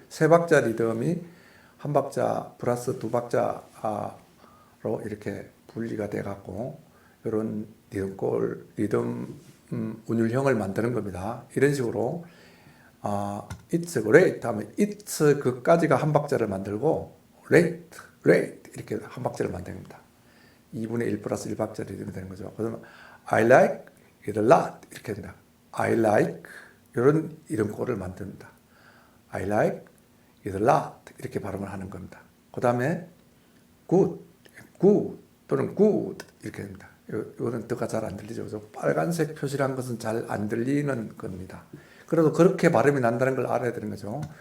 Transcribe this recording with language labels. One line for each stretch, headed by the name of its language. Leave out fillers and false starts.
Korean: 세 박자 리듬이 한 박자 플러스 두 박자로 이렇게 분리가 돼 갖고 이런 리듬 운율형을 만드는 겁니다. 이런 식으로
English: it's great
Korean: 하면 it's 그까지가 한 박자를 만들고 great 이렇게 한 박자를 만드는 겁니다. 2분의 1 플러스 1박자 리듬이 되는 거죠. 그래서
English: I like it a lot
Korean: 이렇게 됩니다.
English: I like
Korean: 이런 이름꼴을 만듭니다.
English: I like it a lot
Korean: 이렇게 발음을 하는 겁니다. 그 다음에 good 또는 good 이렇게 됩니다. 이거는 뜻가 잘 안 들리죠. 그래서 빨간색 표시란 것은 잘 안 들리는 겁니다. 그래도 그렇게 발음이 난다는 걸 알아야 되는 거죠.